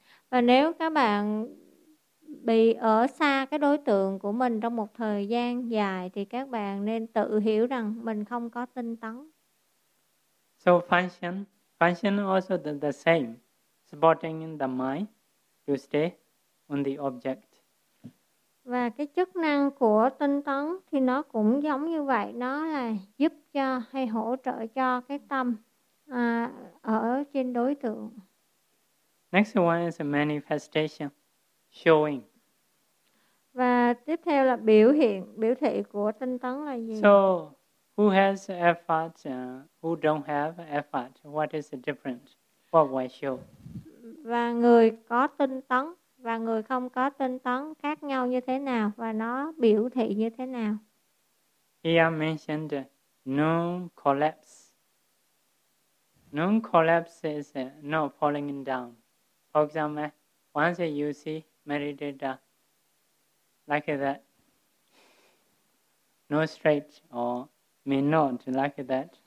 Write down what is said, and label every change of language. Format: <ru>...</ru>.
<vi>Và nếu các bạn bị ở xa cái đối tượng của mình trong một thời gian dài thì các bạn nên tự hiểu rằng mình không có tinh tấn.</vi> <en>So function also the same. Supporting the mind to stay on the object.</en> <vi>Và cái chức năng của tinh tấn thì nó cũng giống như vậy, nó là giúp cho hay hỗ trợ cho cái tâm ở trên đối tượng.</vi> <en>Next one is a manifestation, showing.</en> <vi>Và tiếp theo là biểu hiện, biểu thị của tinh tấn là gì?</vi> <en>So, who has effort, who don't have effort, what is the difference? What will show?</en> <vi>Và người có tinh tấn và người không có tinh tấn khác nhau như thế nào và nó biểu thị như thế nào?</vi> <en>Here mentioned non-collapse. Non-collapse is not falling down. For example, once you see meditator like that, no straight or may not like that.</en>